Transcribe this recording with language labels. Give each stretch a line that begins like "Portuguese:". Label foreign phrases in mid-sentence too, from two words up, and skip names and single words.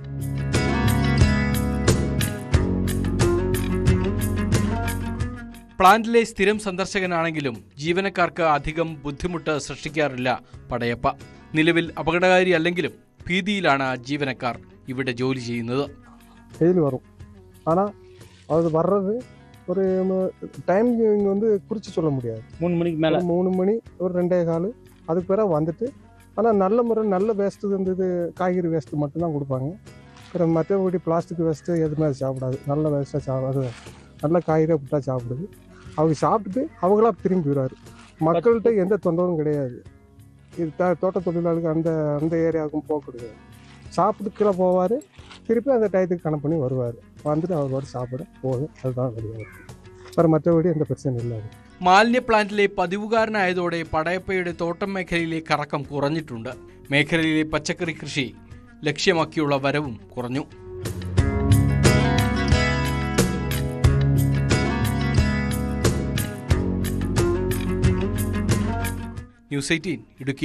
Malayalam: പ്ലാന്റിലെ സ്ഥിരം സന്ദർശകനാണെങ്കിലും ജീവനക്കാർക്ക് അധികം ബുദ്ധിമുട്ട് സൃഷ്ടിക്കാറില്ല പടയപ്പ. നിലവിൽ അപകടകാരിയല്ലെങ്കിലും ഭീതിയിലാണ് ജീവനക്കാർ. ഇവിടെ ജോലി ചെയ്യുന്നത്.
Tamil: டெய்லி வரும். ஆனால் அது வர்றது ஒரு டைம் வந்து குறித்து சொல்ல முடியாது. 3 மணிக்கு மேலே 3 மணி ஒரு 2:15 அதுக்கு பிறகு வந்துட்டு, ஆனால் நல்ல முறை நல்ல வேஸ்ட்டு வந்து இது காய்கறி வேஸ்ட்டு மட்டும்தான் கொடுப்பாங்க. அப்புறம் மற்றபடி பிளாஸ்டிக் வேஸ்ட்டு எதுவுமே அது சாப்பிடாது. நல்ல வேஸ்ட்டாக சாப்பிடாது, நல்ல காய்கறியாக விட்டா சாப்பிடுது. அவங்க சாப்பிட்டுட்டு அவங்களா திரும்பி போயிடுவார். மக்கள்கிட்ட எந்த தொந்தரவும் கிடையாது. இது தோட்ட தொழிலாளர்கள் அந்த ஏரியாவுக்கும் போக கிடையாது. சாப்பிட்டு கீழே போவார், திருப்பி அந்த டயத்துக்கு கணக்கு பண்ணி வருவார். வந்துட்டு அவர் சாப்பிட போகுது. அதுதான் கிடையாது.
Malayalam: വേറെ മറ്റേപടി എന്താ പ്രശ്നം ഇല്ല. മാലിന്യ പ്ലാന്റിലെ പതിവുകാരനായതോടെ പടയപ്പയുടെ തോട്ടം മേഖലയിലെ കറക്കം കുറഞ്ഞിട്ടുണ്ട്. മേഖലയിലെ പച്ചക്കറി കൃഷി ലക്ഷ്യമാക്കിയുള്ള വരവും കുറഞ്ഞു. ന്യൂസ് 18 ഇടുക്കി.